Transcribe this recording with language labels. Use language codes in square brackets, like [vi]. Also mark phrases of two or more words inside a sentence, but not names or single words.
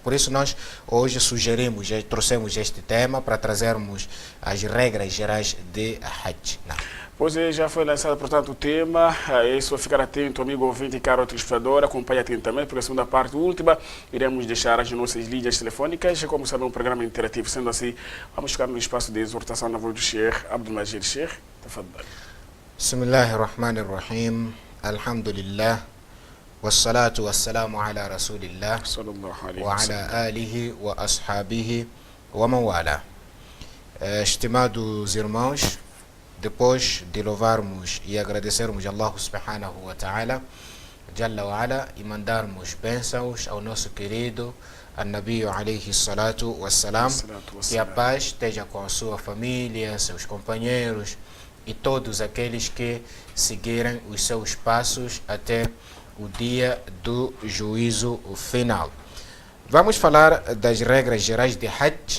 [pt] Por isso nós hoje trouxemos este tema para trazermos as regras gerais de Hajj. Pois já foi lançado, portanto, o tema. É só ficar atento, amigo ouvinte e caro telespectador. Acompanhe atentamente, porque a segunda parte, última, iremos deixar as nossas linhas telefônicas. Como sabe, é um programa interativo. Sendo assim, vamos ficar no espaço de exortação na voz do Sheikh Abdulmajid. Sheikh, tafadhal. [ar] بسم الله الرحمن الرحيم. الحمد لله. والصلاة والسلام على رسول الله. صلى الله عليه و وسلم. على آله وأصحابه ومن والاه. [pt] Estimados irmãos, depois de louvarmos e agradecermos a Allah [ar] سبحانه وتعالى, جل وعلا, [pt] e mandarmos bênçãos ao nosso querido An-Nabi [ar] عليه الصلاة والسلام, [pt] que a paz esteja com a sua família, seus companheiros e todos aqueles que seguirem os seus passos até o dia do juízo final. Vamos falar das regras gerais de Hajj.